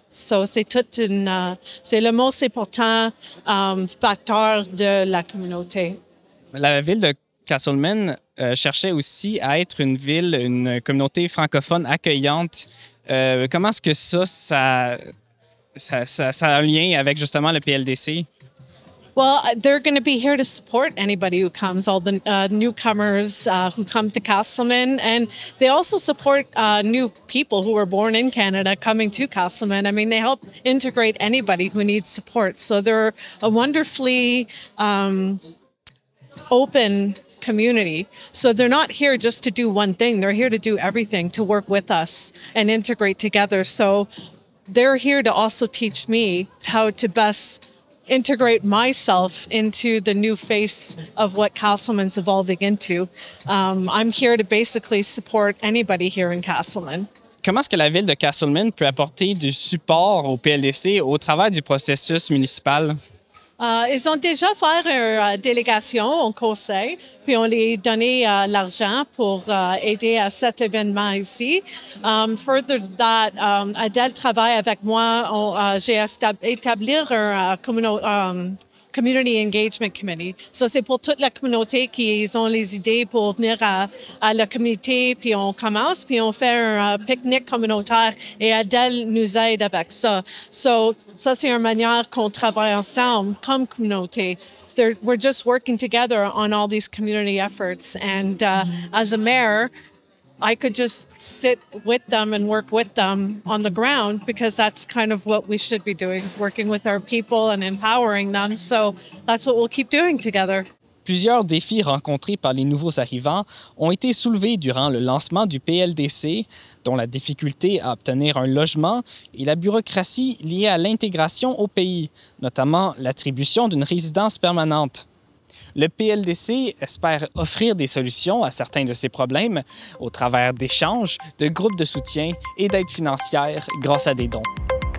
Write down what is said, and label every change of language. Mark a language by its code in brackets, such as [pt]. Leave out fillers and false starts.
[fr] So, c'est c'est le most important facteur de la communauté. La ville de Casselman cherchait aussi à être une communauté francophone accueillante. Comment est-ce que ça a un lien avec justement le PLDC? [en] Well, they're going to be here to support anybody who comes, all the newcomers who come to Casselman. And they also support new people who were born in Canada coming to Casselman. I mean, they help integrate anybody who needs support. So they're a wonderfully open community. So they're not here just to do one thing. They're here to do everything, to work with us and integrate together. So they're here to also teach me how to best integrate myself into the new face of what Casselman's evolving into. I'm here to basically support anybody here in Casselman. [fr] Comment est-ce que la ville de Casselman peut apporter du support au PLDC au travers du processus municipal? Ils ont déjà fait une délégation au conseil, puis on les donné l'argent pour aider à cet événement ici. Further that, Adèle travaille avec moi. J'ai établi un Community Engagement Committee. So, c'est pour toute la communauté qui ont les idées pour venir à la communauté, puis on commence, puis on fait un pique-nique communautaire et Adèle nous aide avec ça. So, ça, c'est une manière qu'on travaille ensemble comme communauté [en] we're just working together on all these community efforts. And as a mayor, I could just sit with them and work with them on the ground, because that's kind of what we should be doing, is working with our people and empowering them. So that's what we'll keep doing together. [fr] Plusieurs défis rencontrés par les nouveaux arrivants ont été soulevés durant le lancement du PLDC, dont la difficulté à obtenir un logement et la bureaucratie liée à l'intégration au pays, notamment l'attribution d'une résidence permanente. Le PLDC espère offrir des solutions à certains de ces problèmes au travers d'échanges, de groupes de soutien et d'aides financières grâce à des dons.